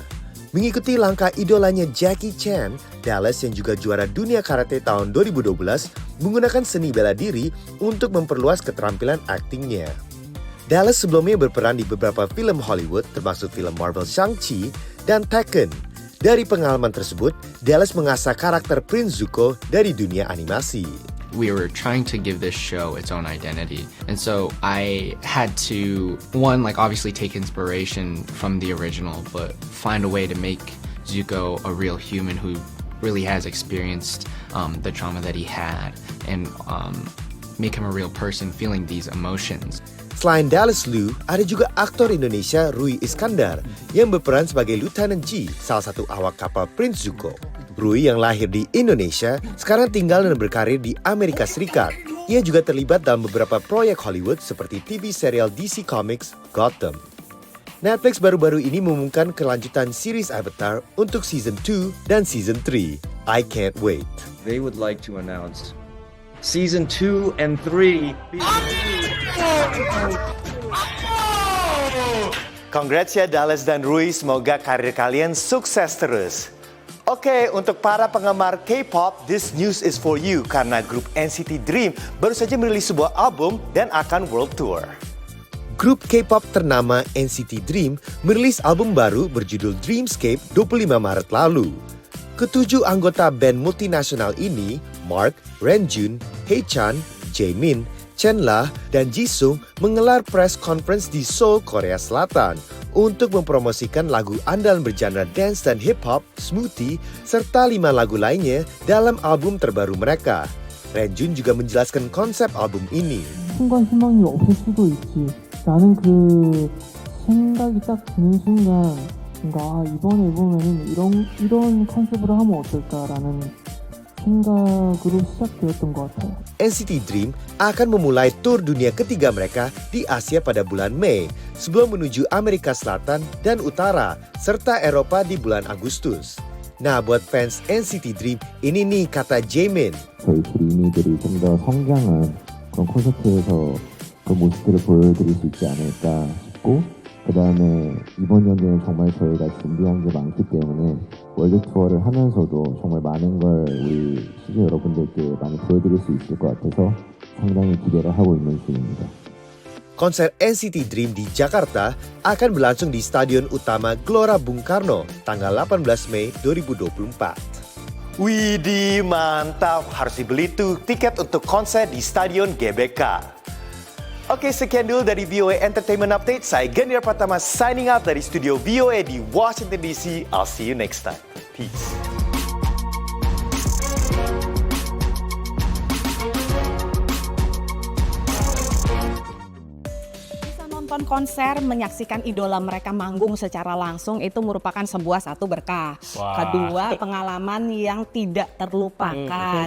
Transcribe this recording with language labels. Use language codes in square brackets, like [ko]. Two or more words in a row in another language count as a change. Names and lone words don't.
[id] Mengikuti langkah idolanya Jackie Chan, Dallas yang juga juara dunia karate tahun 2012 menggunakan seni bela diri untuk memperluas keterampilan aktingnya. Dallas sebelumnya berperan di beberapa film Hollywood termasuk film Marvel Shang-Chi dan Tekken. Dari pengalaman tersebut, Dallas mengasah karakter Prince Zuko dari dunia animasi. [en] We were trying to give this show its own identity. And so I had to, one, like obviously take inspiration from the original, but find a way to make Zuko a real human who really has experienced the trauma that he had and make him a real person feeling these emotions. [id] Selain Dallas Liu, ada juga aktor Indonesia Rui Iskandar yang berperan sebagai Lieutenant G, salah satu awak kapal Prince Zuko. Rui yang lahir di Indonesia sekarang tinggal dan berkarir di Amerika Serikat. Ia juga terlibat dalam beberapa proyek Hollywood seperti TV serial DC Comics Gotham. Netflix baru-baru ini mengumumkan kelanjutan series Avatar untuk Season 2 dan Season 3. [en] I can't wait. They would like to announce Season 2 and 3. [id] Congrats ya Dallas dan Rui, semoga karir kalian sukses terus. Oke, untuk para penggemar K-pop, [en] this news is for you [id] karena grup NCT Dream baru saja merilis sebuah album dan akan world tour. Grup K-pop ternama NCT Dream merilis album baru berjudul Dreamscape 25 Maret lalu. Ketujuh anggota band multinasional ini, Mark, Renjun, Haechan, Jaemin, Chenla, dan Jisung menggelar [en] press conference [id] di Seoul, Korea Selatan untuk mempromosikan lagu andalan bergenre dance dan hip-hop, Smoothie, serta 5 lagu lainnya dalam album terbaru mereka. Renjun juga menjelaskan konsep album ini. [ko] 순간 희망이 없을 수도 있지. 라는 그 생각이 딱 드는 순간 뭔가 이번 앨범에는 이런 컨셉으로 하면 어떨까라는 생각으로 시작되었던 것 같아요. [id] NCT Dream akan memulai tur dunia ketiga mereka di Asia pada bulan Mei sebelum menuju Amerika Selatan dan Utara serta Eropa di bulan Agustus. Nah, buat fans NCT Dream, ini nih kata Jaemin. [ko] 저희 드림이들이 좀 더 성장한 그런 콘서트에서 그 모습들을 보여드릴 수 있지 않을까 싶고 그 다음에 이번 연도에는 정말 저희가 준비한 게 많기 때문에 월드 투어를 하면서도 정말 많은 걸 우리 시즌 여러분들께 많이 보여드릴 수 있을 것 같아서 상당히 기대를 하고 있는 중입니다. [id] Konser NCT Dream di Jakarta akan berlangsung di Stadion Utama Gelora Bung Karno tanggal 18 Mei 2024. Widih, mantap. Harus dibeli tuh tiket untuk konser di Stadion GBK. Oke, sekian dulu dari VOA Entertainment Update. Saya Ganjar Pratama [en] signing out [id] dari studio VOA di Washington DC. [en] I'll see you next time. Peace. [id] Nonton konser, menyaksikan idola mereka manggung secara langsung itu merupakan satu berkah. Wah. Kedua, pengalaman yang tidak terlupakan.